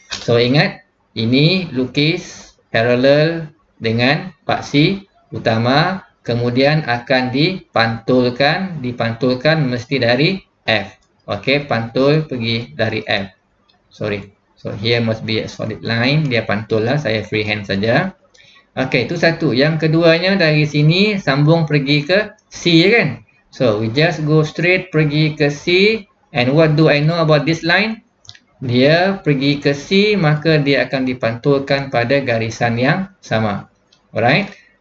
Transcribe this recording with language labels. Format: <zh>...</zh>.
<ms>So, ingat, ini lukis paralel dengan paksi utama, kemudian akan dipantulkan mesti dari F. Okey, pantul pergi dari F.</ms> <en>Sorry. So here must be a solid line.</en> <ms>Dia pantul lah. Saya freehand saja. Okey, itu satu. Yang keduanya dari sini sambung pergi ke C kan?</ms> <en>So we just go straight</en> <ms>pergi ke C.</ms> <en>And what do I know about this line?</en> <ms>Dia pergi ke C, maka dia akan dipantulkan pada garisan yang sama. Alright?</ms>